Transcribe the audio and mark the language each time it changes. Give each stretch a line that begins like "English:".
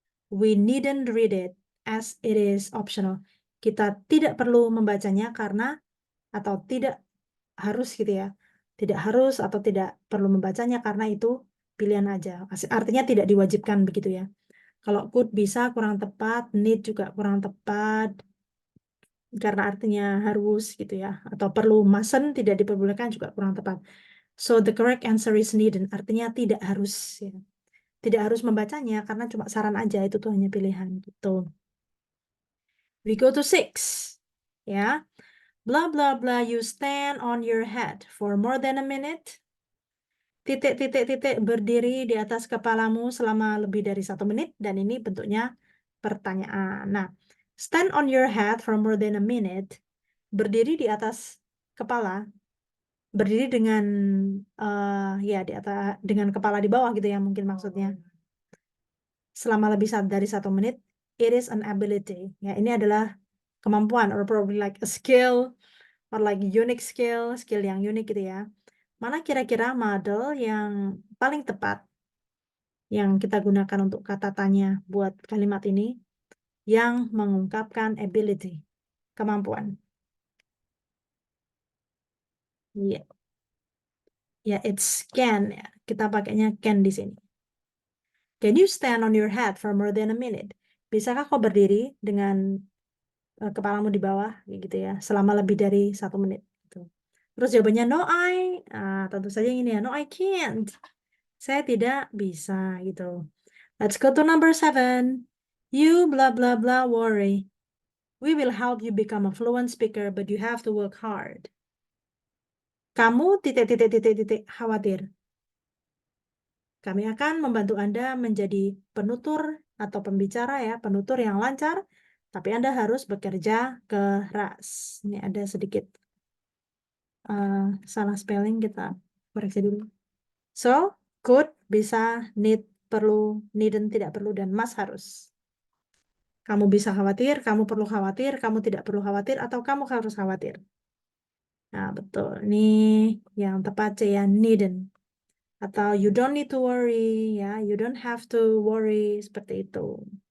English: We needn't read it as it is optional.
Indonesian: Kita tidak perlu membacanya karena atau tidak harus gitu ya. Tidak harus atau tidak perlu membacanya karena itu pilihan aja. Artinya tidak diwajibkan begitu ya. Kalau could bisa kurang tepat, need juga kurang tepat karena artinya harus gitu ya. Atau perlu, mustn't, tidak diperbolehkan juga kurang tepat.
English: So the correct answer is needn't,
Indonesian: artinya tidak harus ya. Tidak harus membacanya karena cuma saran aja, itu tuh hanya pilihan gitu.
English: We go to 6. Ya. Blah blah blah you stand on your head for more than a minute.
Indonesian: Titik berdiri di atas kepalamu selama lebih dari 1 menit dan ini bentuknya pertanyaan.
English: Nah, stand on your head for more than a minute.
Indonesian: Berdiri di atas kepala, berdiri dengan ya di atas dengan kepala di bawah gitu ya mungkin maksudnya. selama lebih dari 1 menit,
English: it is an ability.
Indonesian: Ya, ini adalah kemampuan
English: or probably like a skill or like unique skill
Indonesian: yang unik gitu ya. Mana kira-kira model yang paling tepat yang kita gunakan untuk kata tanya buat kalimat ini yang mengungkapkan ability, kemampuan. Ya, it's can ya. Kita pakainya can di sini.
English: Can you stand on your head for more than a minute?
Indonesian: Bisakah kau berdiri dengan kepalamu di bawah, gitu ya, selama lebih dari 1 menit? Gitu. Terus jawabannya no I, tentu saja ini ya,
English: no I can't.
Indonesian: Saya tidak bisa gitu.
English: Let's go to number 7. You blah blah blah worry. We will help you become a fluent speaker, but you have to work hard.
Indonesian: Kamu titik khawatir. Kami akan membantu Anda menjadi penutur atau pembicara ya, penutur yang lancar, tapi Anda harus bekerja keras. Ini ada sedikit salah spelling, kita koreksi dulu. So, could bisa, need perlu, needn't tidak perlu, dan must harus. Kamu bisa khawatir, kamu perlu khawatir, kamu tidak perlu khawatir, atau kamu harus khawatir. Nah, betul. Ini yang tepat ya, needn't.
English: Atau you don't need to worry, ya. You don't have to worry, seperti itu.